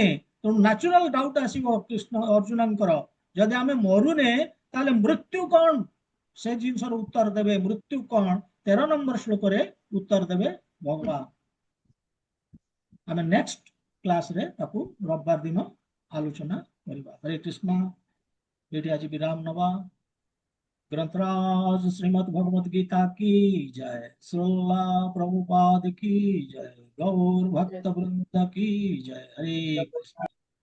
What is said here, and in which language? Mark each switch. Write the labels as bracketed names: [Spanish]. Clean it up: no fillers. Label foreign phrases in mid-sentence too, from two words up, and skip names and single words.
[Odia] ତେଣୁ [English] natural doubt [Odia] ଆସିବ କୃଷ୍ଣ ଅର୍ଜୁନଙ୍କର, ଯଦି ଆମେ ମରୁନେ ତାହେଲେ ମୃତ୍ୟୁ କଣ, ସେ ଜିନିଷର ଉତ୍ତର ଦେବେ ମୃତ୍ୟୁ କଣ, 13 ନମ୍ବର ଶ୍ଲୋକରେ ଉତ୍ତର ଦେବେ ଭଗବାନ। ଆମେ ନେକ୍ସଟ କ୍ଲାସରେ ତାକୁ ରବିବାର ଦିନ ଆଲୋଚନା କରିବା। ହରେ କୃଷ୍ଣ। ଏଠି ଆଜି ବିରାମ ନବା। [Hindi] ग्रंथराज श्रीमद् भगवत गीता की जय, श्रीला प्रभुपाद की जय, गौर भक्त वृंद की जय। हरे कृष्ण।